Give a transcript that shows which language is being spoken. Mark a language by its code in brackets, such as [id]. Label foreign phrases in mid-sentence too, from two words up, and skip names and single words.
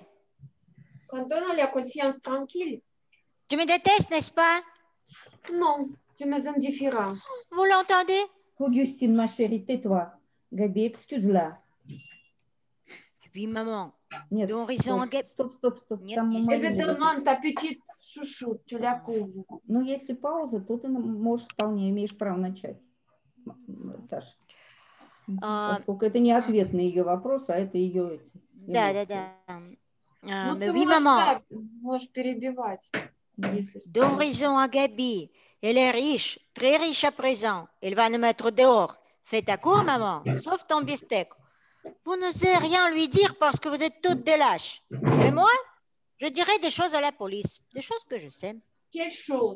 [fr] Quand on a la conscience tranquille, Tu me détestes, n'est-ce pas? non, tu m'es indifférent. Vous l'entendez? Augustine, ma chérie, tais-toi. Gabi, excuse-la. Oui, maman. [ru] Нет, [fr] Don raison, [ru] стоп. Нет, Там есть. Марина. Évidemment, ta petite chouchou, tu la couvres. Ну, если пауза, то ты можешь вполне имеешь право начать, Саша. Поскольку это не ответ на ее вопрос, а это ее Да. Ну, [fr] Mais [ru] ты [fr] oui, [ru] можешь, [fr] maman. [ru] так, можешь перебивать. Если что. [fr] Donne raison à Gabi. Elle est riche, très riche à présent. Elle va nous mettre dehors. Fais ta cour, maman, sauf ton beefsteak. Vous n'osez rien lui dire parce que vous êtes toutes des lâches. Mais moi, je dirais des choses à la police, des choses que je sais. Quelle chose?